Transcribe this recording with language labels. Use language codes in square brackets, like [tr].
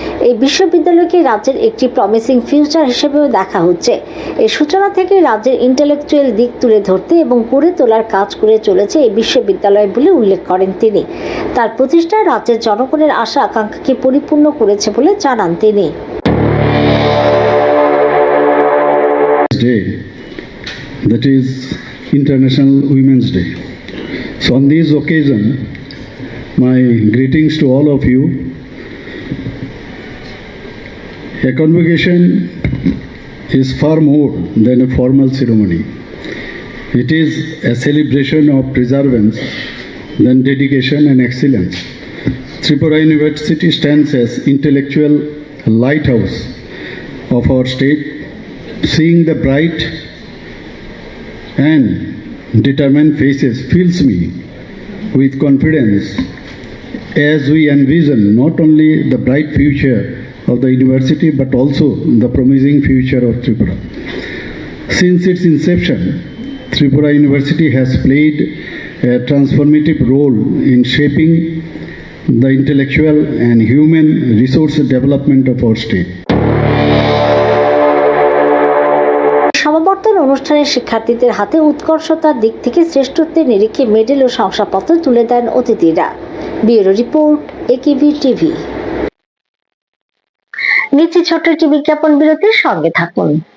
[bn] এই বিশ্ববিদ্যালয়কে রাজ্যের একটি [en] promising future [bn] হিসেবেও দেখা হচ্ছে। এই সূচনা থেকে রাজ্যের ইন্টেলেকচুয়াল দিক তুলে ধরতে এবং গড়ে তোলার কাজ করে চলেছে এই বিশ্ববিদ্যালয় বলে উল্লেখ করেন তিনি। তার প্রতিষ্ঠা রাজ্যের জনগণের আশা আকাঙ্ক্ষাকে পরিপূর্ণ করেছে বলে জানান তিনি। [en] That is International Women's Day. So on this occasion, my greetings to all of you. A convocation is far more than a formal ceremony. It is a celebration of perseverance, then dedication and excellence. Tripura University stands as intellectual lighthouse of our state, seeing the bright and determined faces fills me with confidence as we envision not only the bright future of the university but also the promising future of Tripura. Since its inception, Tripura University has played a transformative role in shaping the intellectual and human resource development of our state. [bn] সমাবর্তন অনুষ্ঠানে শিক্ষার্থীদের হাতে উৎকর্ষতার দিক থেকে শ্রেষ্ঠত্বের নিরিখে medal ও শংসাপত্র তুলে দেন অতিথিরা। Bureau report, একেবি TV. নিচে ছোট্ট একটি বিজ্ঞাপন বিরতির সঙ্গে থাকুন।